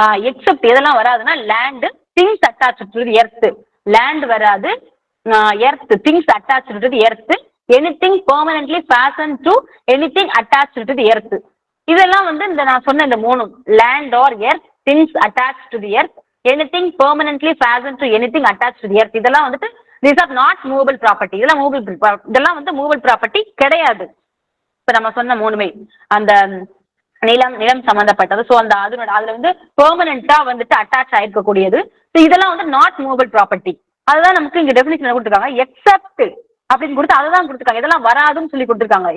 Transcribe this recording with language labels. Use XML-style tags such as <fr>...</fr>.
<en>except</en> <ta>எதெல்லாம் வராதுன்னா</ta> <en>Land things attached to the earth, land வராது, earth things attached to the earth, anything permanently fastened to anything attached to the earth.</en> <ta>இதெல்லாம் வந்து இந்த நான் சொன்ன இந்த மூணும்</ta> <en>Land or earth, things attached to the earth, anything permanently fastened to anything attached to the earth.</en> <ta>இதெல்லாம் வந்துட்டு</ta> <en>these are not movable property.</en> <ta>இதெல்லாம் வந்து மூவபிள் ப்ராப்பர்ட்டி கிடையாது. இப்ப நம்ம சொன்ன மூணுமே அந்த நிலம் சம்பந்தப்பட்டது. ஸோ அந்த அதுல வந்து பெர்மனண்டா வந்துட்டு அட்டாச் ஆயிருக்கக்கூடியது. ஸோ இதெல்லாம் வந்து நாட் மூவபிள் ப்ராப்பர்ட்டி. அதுதான் நமக்கு இங்க டெஃபினிஷன் கொடுத்துருக்காங்க. எக்ஸெப்ட் அப்படின்னு கொடுத்து அதுதான் கொடுத்துருக்காங்க. இதெல்லாம் வராதுன்னு சொல்லி கொடுத்துருக்காங்க.</ta>